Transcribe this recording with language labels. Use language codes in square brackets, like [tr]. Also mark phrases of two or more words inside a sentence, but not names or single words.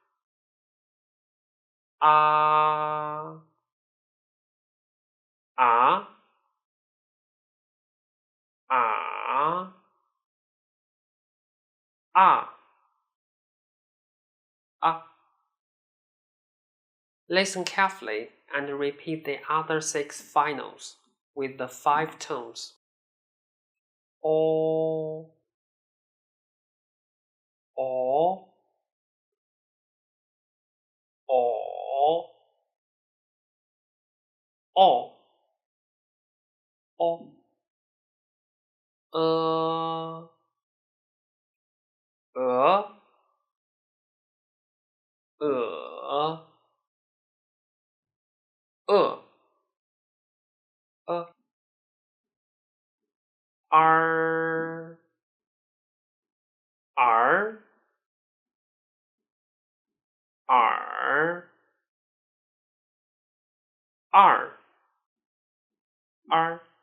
[zh] Ah, ah, ah, ah, ah. [en] Listen carefully and repeat the other 6 finals with the 5 tones. [zh] O, o, o, o, o, e, R, R, R, R, R.